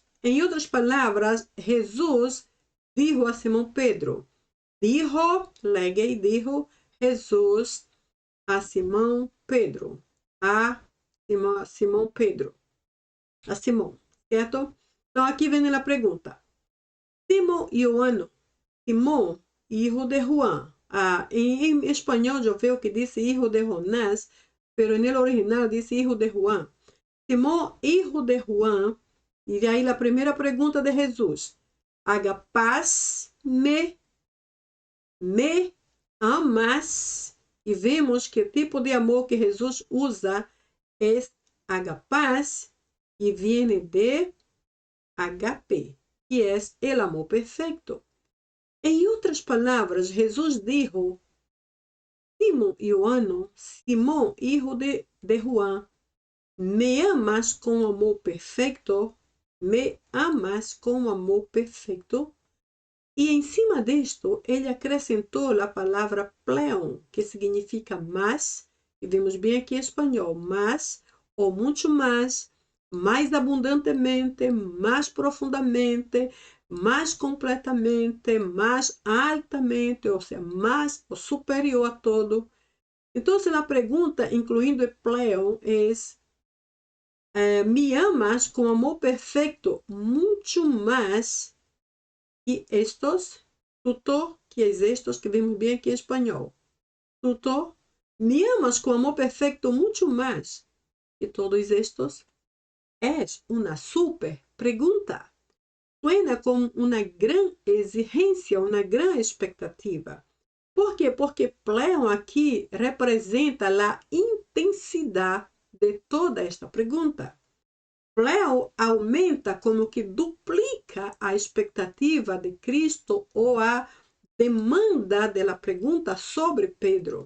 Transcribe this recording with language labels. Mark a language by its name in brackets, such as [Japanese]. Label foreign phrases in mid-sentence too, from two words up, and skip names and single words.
[Portuguese] Em outras palavras, Jesus dijo a Simão Pedro, [Spanish] dijo Jesus a Simão Pedro. [Portuguese] A Simão Pedro. A Simão, certo? Então, aqui vem a pergunta. Simão Ioano. [Spanish] Simón, hijo de Juan. En español yo veo que dice hijo de Jonás, pero en el original dice hijo de Juan. Simón, hijo de Juan. Y de ahí la primera pregunta de Jesús. Agapás me amas. [Portuguese] E vemos que o tipo de amor que Jesus usa é agapás e [Spanish] viene de [Portuguese] agape, que é o amor perfeito. Em outras palavras, Jesus dijo, Simón Ioano, Simón, [Spanish] hijo de Juan, [Portuguese] me amas com amor perfeito? Me amas com amor perfeito? E em cima disto, ele acrescentou a palavra pleon, que significa mais, e vemos bem aqui em espanhol, mais ou muito mais abundantemente, mais profundamente, mais completamente, mais altamente, ou seja, mais superior a todo. Então, a pergunta, incluindo o pleon, é me amas com amor perfeito, muito mais que estos, tutor, [Spanish] que es estos [Portuguese] que vemos bem aqui em espanhol. Tutor, me amas com amor perfeito muito mais que [Spanish] todos estos? Es una super pregunta. Suena como uma gran exigência, uma gran expectativa. ¿Por quê? [Portuguese] Porque pleon aqui representa a intensidade de toda esta pergunta. Pleon aumenta como que duplica a expectativa de Cristo ou a demanda da pergunta sobre Pedro.